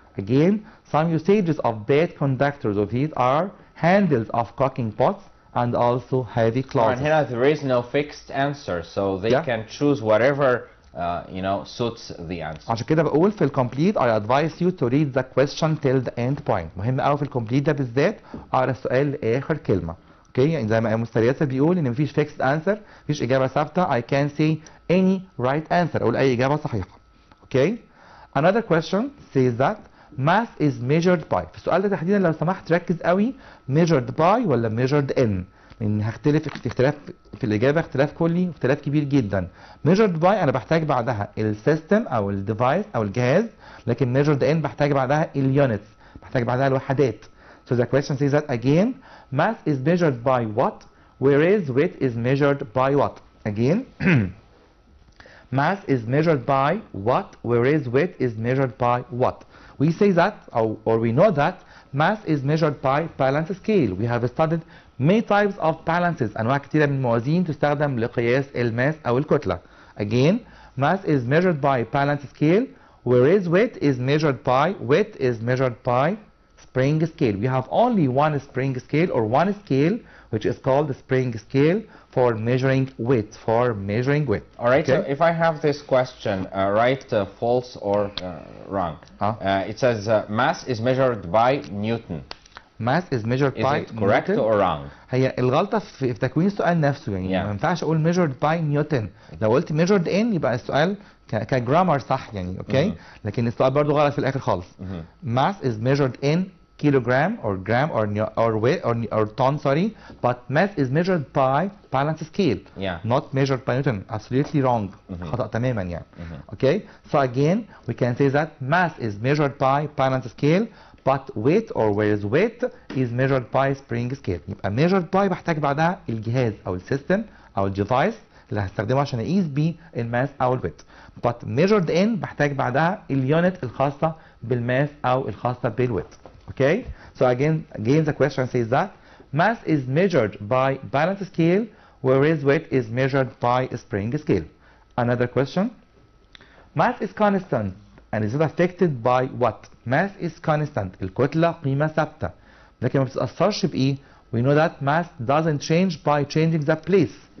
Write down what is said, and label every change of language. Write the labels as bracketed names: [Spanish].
[English] Again, some usages of bad conductors of heat are handles of cooking pots and also heavy clothes. And here there is no fixed answer, so they can choose whatever suits the answer. [Arabic] عشان كده بقول في الكومبليت [English] I advise you to read the question till the end point. [Arabic] مهم قوي في الكومبليت ده بالذات اقرا السؤال لاخر كلمه. اوكي يعني زي ما مستر ياسر بيقول ان مفيش fixed answer، مفيش اجابه ثابته. [English] I can say any right answer، [Arabic] اقول اي اجابه صحيحه. اوكي. [English] Another question says that mass is measured by. [Arabic] في السؤال ده تحديدا لو سمحت ركز قوي، measured by ولا measured in، لان هختلف اختلاف في الاجابه، اختلاف كلي واختلاف كبير جدا. measured by انا بحتاج بعدها السيستم او الديفايس او الجهاز، لكن measured in بحتاج بعدها اليونتس، بحتاج بعدها الوحدات. [English] So the question says that again, mass is measured by what, whereas weight is measured by what. Again, mass is measured by what, whereas weight is measured by what. We say that, or we know that mass is measured by balance scale. We have studied many types of balances، [Arabic] أنواع كتيرة من الموازين تستخدم لقياس الماس أو الكتلة. [English] Again, mass is measured by balance scale, whereas weight is measured by spring scale. We have only one spring scale or one scale which is called the spring scale for measuring weight. All right. Okay? So if I have this question, right, false or wrong? It says mass is measured by Newton. Mass is measured by Newton. Is it correct or wrong? [Arabic] هي الغلطة في تكوين السؤال نفسه، يعني ما ينفعش أقول [English] measured by Newton. [Arabic] لو قلت [English] measured in [Arabic] يبقى السؤال كجرامر صح يعني، أوكي؟ لكن السؤال برضه غلط في الآخر خالص. [English] Mass is measured in kilogram or gram or weight or ton, sorry, but mass is measured by balance scale, not measured by Newton. Absolutely wrong. [Arabic] خطأ تماما يعني. [English] Okay, so again we can say that mass is measured by balance scale, but weight or whereas weight is measured by spring scale. [Arabic] يبقى measured by بحتاج بعدها الجهاز او السيستم او الديفايس اللي هستخدمه عشان اقيس بيه الماس او الويت. but measured in بحتاج بعدها اليونت الخاصة بالماس او الخاصة بالويت. [English] Okay, so again the question says that mass is measured by balance scale whereas weight is measured by a spring scale. Another question, mass is constant and is not affected by what? Mass is constant, [Arabic] الكتلة قيمة ثابتة لكن ما بتتأثرش بإيه؟ [English] We know that mass doesn't change by changing the place.